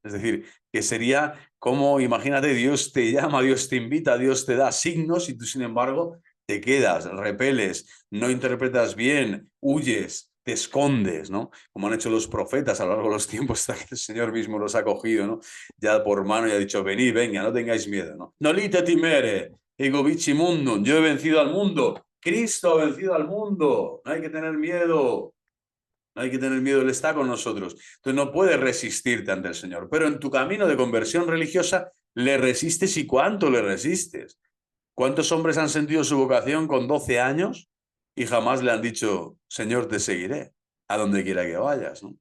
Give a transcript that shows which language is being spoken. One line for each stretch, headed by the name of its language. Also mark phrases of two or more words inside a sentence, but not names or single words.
Spanish: Es decir, que sería como, imagínate, Dios te llama, Dios te invita, Dios te da signos y tú, sin embargo, te quedas, repeles, no interpretas bien, huyes, te escondes, ¿no? Como han hecho los profetas a lo largo de los tiempos, hasta que el Señor mismo los ha cogido, ¿no? Ya por mano y ha dicho, venid, venga, no tengáis miedo, ¿no?
Latin: Nolite timere, ego vici mundum,
Spanish: yo he vencido al mundo, Cristo ha vencido al mundo, no hay que tener miedo, no hay que tener miedo, Él está con nosotros. Entonces no puedes resistirte ante el Señor, pero en tu camino de conversión religiosa, le resistes y cuánto le resistes. ¿Cuántos hombres han sentido su vocación con 12 años y jamás le han dicho, Señor, te seguiré a donde quiera que vayas, ¿no?